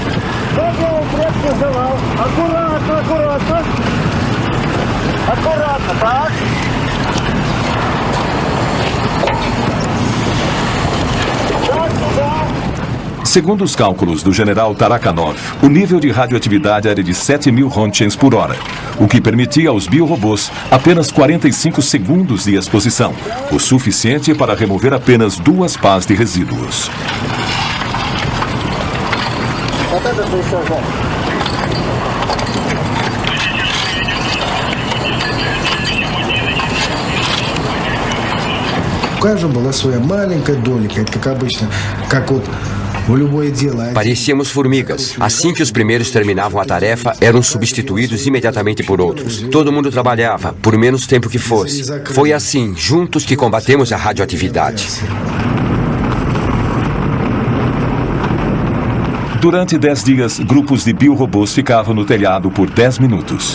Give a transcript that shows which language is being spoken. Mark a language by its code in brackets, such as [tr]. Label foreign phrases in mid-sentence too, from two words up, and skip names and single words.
[pt] Segundo os cálculos do general Tarakanov, o nível de radioatividade era de 7.000 Rontgens por hora, o que permitia aos biorobôs apenas 45 segundos de exposição, o suficiente para remover apenas 2 pás de resíduos. [ru] У каждого была своя маленькая долика, это как обычно, как вот [pt] Parecíamos formigas. Assim que os primeiros terminavam a tarefa, eram substituídos imediatamente por outros. Todo mundo trabalhava, por menos tempo que fosse. Foi assim, juntos, que combatemos a radioatividade. Durante 10 dias, grupos de biorobôs ficavam no telhado por 10 minutos.